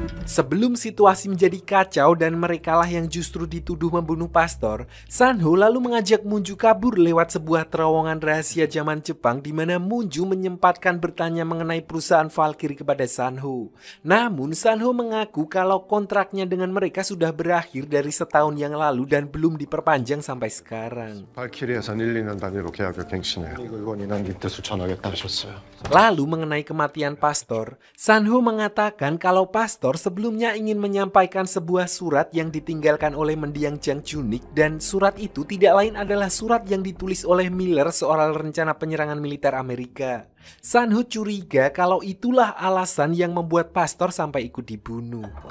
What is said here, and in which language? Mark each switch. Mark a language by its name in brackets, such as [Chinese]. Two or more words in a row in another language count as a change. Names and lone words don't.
[Indonesian] Sebelum situasi menjadi kacau dan merekalah yang justru dituduh membunuh pastor, Sanho lalu mengajak Munju kabur lewat sebuah terowongan rahasia zaman Jepang di mana Munju menyempatkan bertanya mengenai perusahaan Valkyrie kepada Sanho. Namun Sanho mengaku kalau kontraknya dengan mereka sudah berakhir dari setahun yang lalu dan belum diperpanjang sampai sekarang. [Korean] 발키리에선 1, 2년 단위로 계약을 갱신해요. 의원이난 네 뜻을 전하겠다 하셨어요. [Indonesian] Lalu mengenai kematian pastor, Sanho mengatakan kalau pastor sebelumnya ingin menyampaikan sebuah surat yang ditinggalkan oleh mendiang Jang Junik dan surat itu tidak lain adalah surat yang ditulis oleh Miller soal rencana penyerangan militer Amerika. Sanho curiga kalau itulah alasan yang membuat pastor sampai ikut dibunuh.